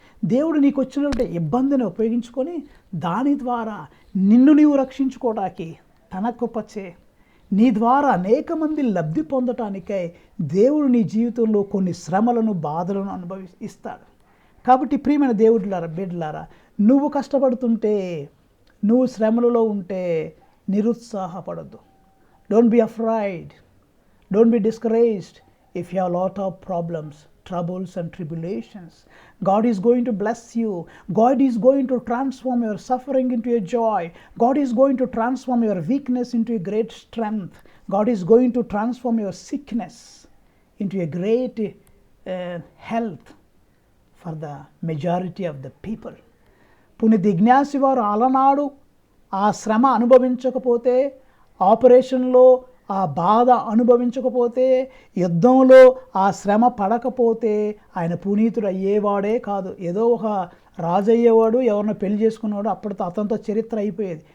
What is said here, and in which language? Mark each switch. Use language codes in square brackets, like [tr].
[te] దేవుడు నీకు వచ్చినటువంటి ఇబ్బందిని ఉపయోగించుకొని దాని ద్వారా నిన్ను నీవు రక్షించుకోవడానికి తన కృపచే నీ ద్వారా అనేక మంది లబ్ధి పొందటానికై దేవుడు నీ జీవితంలో కొన్ని శ్రమలను బాధలను ఇస్తాడు. కాబట్టి ప్రియమైన దేవుడిలారా, బిడ్డలారా, నువ్వు కష్టపడుతుంటే, నువ్వు శ్రమలలో ఉంటే నిరుత్సాహపడద్దు. [en] Don't be afraid, don't be discouraged if you have a lot of problems, troubles and tribulations. God is going to bless you. God is going to transform your suffering into a joy. God is going to transform your weakness into a great strength. God is going to transform your sickness into a great health for the majority of the people. [te] పునీత ఇగ్నాసి వారు అలనాడు ఆ శ్రమ అనుభవించకపోతే, ఆపరేషన్లో ఆ బాధ అనుభవించకపోతే, యుద్ధంలో ఆ శ్రమ పడకపోతే ఆయన పునీతుడు అయ్యేవాడే కాదు. ఏదో ఒక రాజు అయ్యేవాడు, ఎవరినో పెళ్లి చేసుకున్నాడు, అప్పటితో అతనితో చరిత్ర అయిపోయేది.